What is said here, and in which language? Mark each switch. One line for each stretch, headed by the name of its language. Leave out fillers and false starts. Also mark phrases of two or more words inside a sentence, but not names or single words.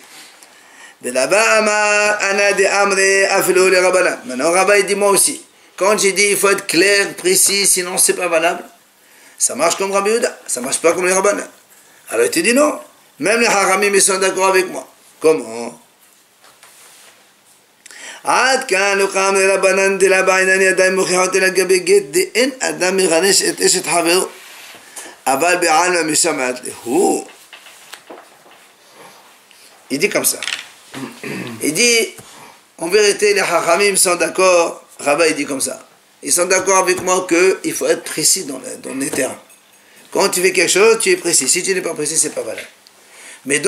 French: Maintenant, Rava, il dit moi aussi. Quand j'ai dit il faut être clair, précis, sinon c'est pas valable, ça marche comme Rabbi Yehuda, ça marche pas comme les Rabbanan. Alors il te dit non, même les Haramim ils sont d'accord avec moi. Comment?
Aramaic: עד כאן לא קם לרבנן דלה בעניין ידיים מוכיחות אלא לגבי גט דאין אדם מרנש את אשת חברו אבל בעלמא משמעת להו.
French: Il dit comme ça. Il dit, en vérité les Hachamim sont d'accord. Rava il dit comme ça. Ils sont d'accord avec moi qu'il faut être précis dans les termes. Quand tu fais quelque chose, tu es précis. Si tu n'es pas précis, c'est pas valable.